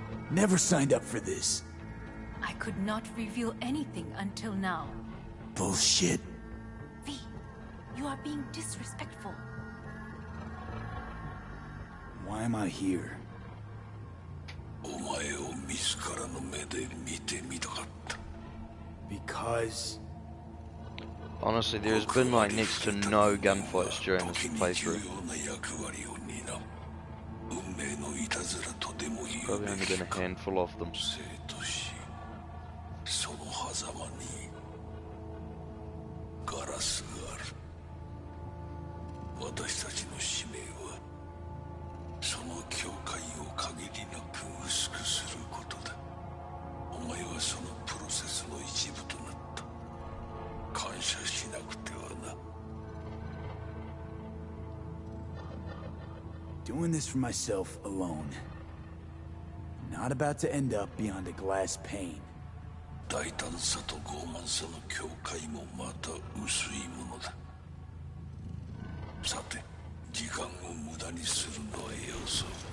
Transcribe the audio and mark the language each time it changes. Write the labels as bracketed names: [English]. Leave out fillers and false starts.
[English] Never signed up for this. I could not reveal anything until now. Bullshit. V, you are being disrespectful. Why am I here? [Japanese] お前を自らの目で見てみたかった。 [English] Because... honestly, there's been like next to no gunfights during this playthrough. Probably only been a handful of them. [Japanese] その狭間にガラスがある。私たちの使命はその境界を限りなく薄くすることだ。お前はそのプロセスの一部となった。感謝しなくてはな。 [English] Doing this for myself alone. not about to end up beyond a glass pane. [Japanese] 大胆さと傲慢さの境界もまた薄いものだ。さて、時間を無駄にするのはよそう。